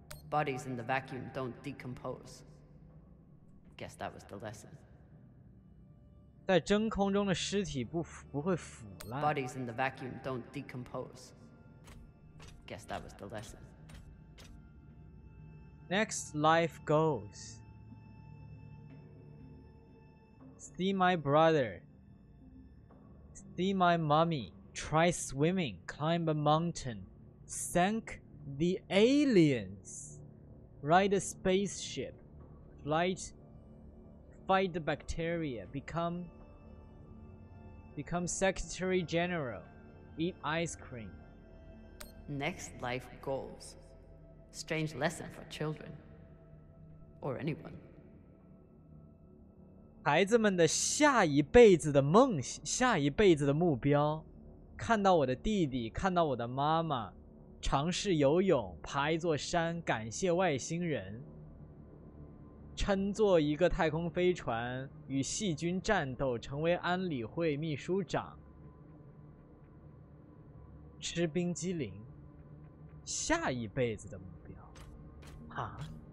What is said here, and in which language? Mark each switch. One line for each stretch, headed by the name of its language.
English: Bodies in the vacuum don't decompose. Guess that was the lesson.
Chinese: 在真空中的尸体不会腐烂。
English: Bodies in the vacuum don't decompose. Guess that was the lesson. Next life goes. See my brother. See my mommy. Try swimming. Climb a mountain. Thank the aliens. Ride a spaceship. Fight the bacteria. Become Secretary General. Eat ice cream. Next life goals. Strange lesson for children. Or anyone.
Chinese: 孩子们的下一辈子的梦想，下一辈子的目标，看到我的弟弟，看到我的妈妈，尝试游泳，爬一座山，感谢外星人，乘坐一个太空飞船，与细菌战斗，成为安理会秘书长，吃冰激凌，下一辈子的目标，啊？